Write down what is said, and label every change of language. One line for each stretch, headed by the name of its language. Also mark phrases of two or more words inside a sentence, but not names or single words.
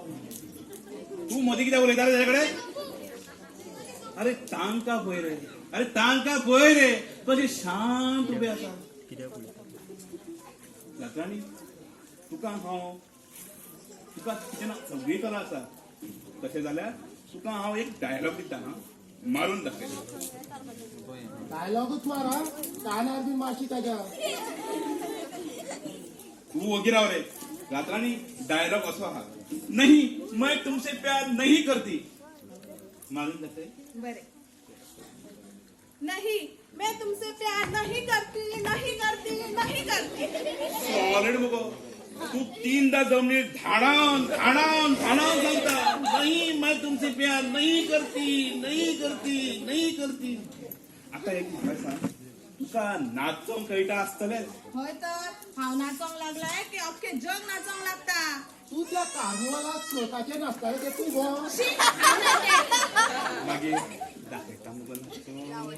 Konkani: तू मदीं कित्याक उलयता रे तेजे कडेन अरे तांकां पळय रे अरे तांकां पळय रे कशें शांत उबे आसा रातराणी तुका हांव तुका कितें ना सगळी कला आसा तशें जाल्यार तुका हांव एक डायलॉग दिता हा मारून दाखय डायलॉगूच मारा कानार बी मारशी ताच्या तू वगी राव रे रातराणी डायलॉग असो आहा
Hindi: नहीं मैं तुमसे प्यार नहीं करती
Konkani: मारून दाखय
Hindi: बरे नहीं मैं तुमसे प्यार नहीं करती नहीं करती नहीं करती
Konkani: सॉलिड मगो तू तीनदा जमनीर धाडावन धाडावन धाडावन सांगता
Hindi: नहीं मैं तुमसे प्यार नहीं करती नहीं करती नहीं करती
Konkani: आता एक म्हाका सांग तुका नाचोंक कळटा आसतलें हय तर हांव नाचोंक लागलाय की अख्खे जग नाचोंक लागता तू त्या कार्निवलाक फ्लोटाचेर नाचताले ते तू गो शी, हांव नाचें. मागीर दाखयता मगो नाचोन